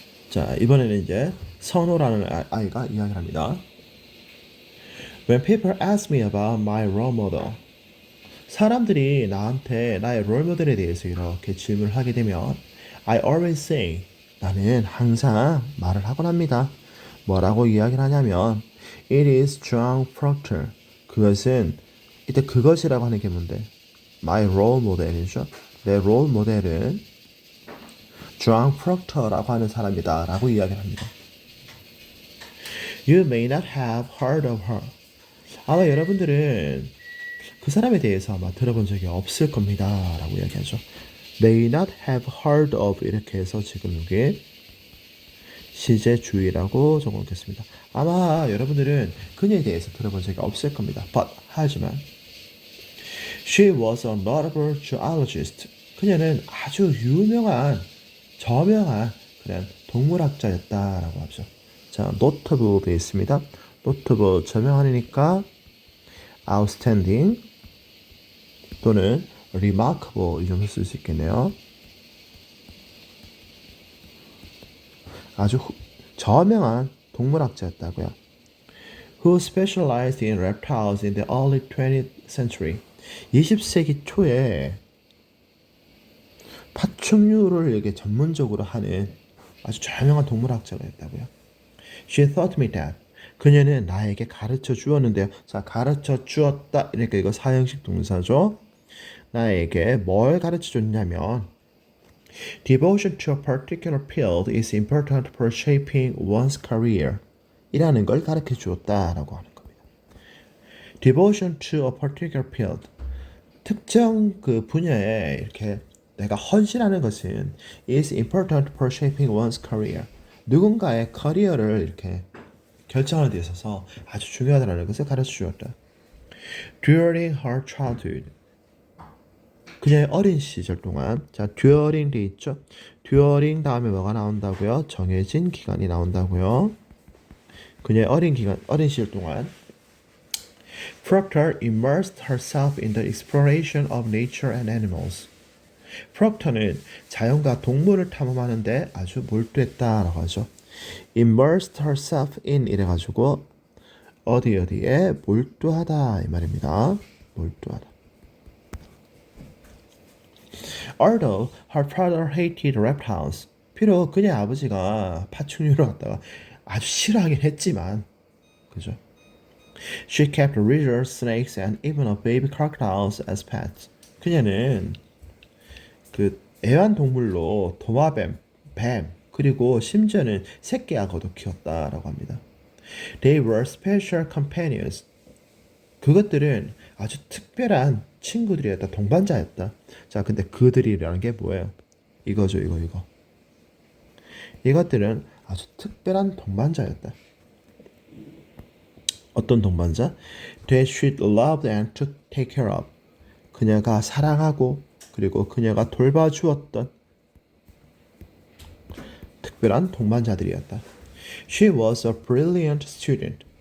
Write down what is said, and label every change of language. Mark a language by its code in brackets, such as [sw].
[ko] 자, 이번에는 이제 선호라는 아이가 이야기를 합니다. [en] When people ask me about my role model, [ko] 사람들이 나한테 나의 롤 모델에 대해서 이렇게 질문을 하게 되면 [en] I always say [ko] 나는 항상 말을 하곤 합니다. 뭐라고 이야기를 하냐면 [en] It is John Proctor. [ko] 그것은 이때 그것이라고 하는 게 뭔데? [en] My role model [ko] 이죠. 내 롤 모델은 John Proctor라고 하는 사람이다 라고 이야기를 합니다. [en] You may not have heard of her. [ko] 아마 여러분들은 그 사람에 대해서 아마 들어본 적이 없을 겁니다 라고 이야기하죠. [en] May not have heard of [ko] 이렇게 해서 지금 여기 시제주의라고 적어놓겠습니다. 아마 여러분들은 그녀에 대해서 들어본 적이 없을 겁니다. [en] But [ko] 하지만 [en] She was a notable zoologist. [ko] 그녀는 아주 유명한 저명한 그런 동물학자였다라고 하죠. 자, notable 되어 있습니다. notable 저명한이니까 outstanding 또는 remarkable 이 정도 쓸 수 있겠네요. 아주 저명한 동물학자였다고요. [en] Who specialized in reptiles in the early 20th century. [ko] 20세기 초에 파충류를 이렇게 전문적으로 하는 아주 저명한 동물학자였다고요. [en] She taught me that. [ko] 그녀는 나에게 가르쳐 주었는데요. 자, 가르쳐 주었다. 그러니까 이거 사형식 동사죠. 나에게 뭘 가르쳐 줬냐면 [en] Devotion to a particular field is important for shaping one's career. [ko] 이라는 걸 가르쳐 주었다라고 하는 겁니다. [en] Devotion to a particular field. [ko] 특정 그 분야에 이렇게 내가 헌신하는 것은 [en] is important for shaping one's career. [ko] 누군가의 커리어를 이렇게 결정하는 데 있어서 아주 중요하다는 것을 가르쳐 주었다. [en] During her childhood. [ko] 그녀의 어린 시절 동안 자 during 돼 있죠. during 다음에 뭐가 나온다고요? 정해진 기간이 나온다고요. 그녀의 어린 시절 동안 [en] Proctor immersed herself in the exploration of nature and animals. [ko] 프록터는 자연과 동물을 탐험하는데 아주 몰두했다라고 하죠. [en] Immersed herself in [ko] 이래가지고 어디에 몰두하다 이 말입니다. 몰두하다. [en] Although her father hated reptiles. [ko] 비록 그녀의 아버지가 파충류를 갖다가 아주 싫어하긴 했지만, 그죠? [en] She kept lizards, snakes, and even a baby crocodiles as pets. [ko] 그녀는 그 애완동물로 도마뱀, 뱀, 그리고 심지어는 새끼악어도 키웠다라고 합니다. [en] They were special companions. [ko] 그것들은 아주 특별한 친구들이었다, 동반자였다. 자, 근데 그들이라는 게 뭐예요? 이거죠, 이거. 이것들은 아주 특별한 동반자였다. 어떤 동반자? [en] That she loved and took take care of. [ko] 그녀가 사랑하고 그리고 그녀가 돌봐주었던 특별한 동반자들이었다. [en] She was a brilliant student.